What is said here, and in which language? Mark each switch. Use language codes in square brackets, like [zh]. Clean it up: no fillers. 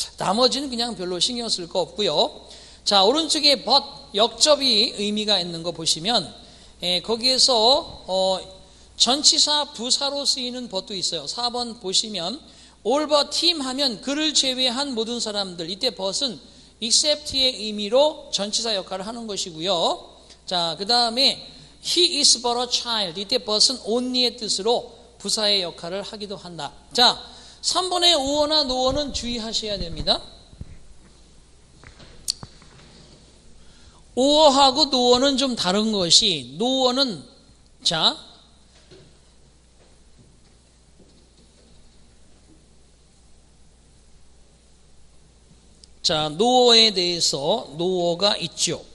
[ko] 나머지는 그냥 별로 신경 쓸 거 없고요. 자, 오른쪽에 but, 역접이 의미가 있는 거 보시면 거기에서 전치사 부사로 쓰이는 but도 있어요. 4번 보시면 all but him 하면 그를 제외한 모든 사람들. 이때 but은 except의 의미로 전치사 역할을 하는 것이고요. 자, 그 다음에 [en] he is but a child. [ko] 이때 but은 only의 뜻으로 부사의 역할을 하기도 한다. 자, 3번의 오어나 노어는 주의하셔야 됩니다. 오어하고 노어는 좀 다른 것이 노어는 자, 노어에 대해서 노어가 있죠.